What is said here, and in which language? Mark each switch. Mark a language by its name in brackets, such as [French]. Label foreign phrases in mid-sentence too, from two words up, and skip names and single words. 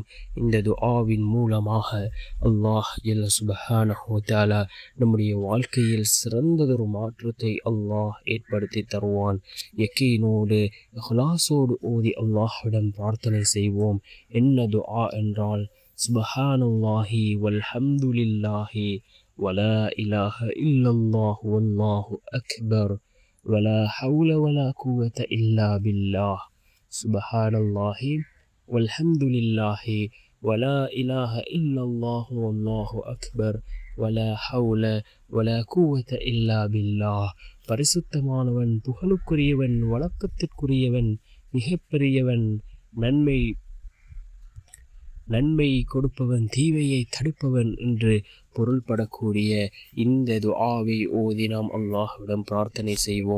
[Tamil] இந்த துஆவின் மூலமாக அல்லாஹ் [Arabic] جل سبحانه وتعالى [Tamil] நம்முடைய வாழ்க்கையில் சிறந்ததொரு மாற்றத்தை அல்லாஹ் ஏற்படுத்தி தருவான். யக்கீனோடு இஹ்லாஸோடு ஓதி அல்லாஹ்விடம் பிரார்த்தனை செய்வோம். என்ன துஆ என்றால், [Arabic] سبحان الله والحمد لله ولا إله إلا الله والله أكبر ولا حول ولا قوة إلا بالله. سبحان الله والحمد لله ولا إله إلا الله والله أكبر ولا حول ولا قوة إلا بالله. [Tamil] பரிசுத்தமானவன், புகழுக்குரியவன், வணக்கத்திற்குரியவன், மிகப்பெரியவன், நன்மை கொடுப்பவன், தீமையை தடுப்பவன் என்று பொருள்படக்கூடிய இந்த துஆவை ஓதி நாம் அல்லாஹ்விடம் பிரார்த்தனை செய்வோம்.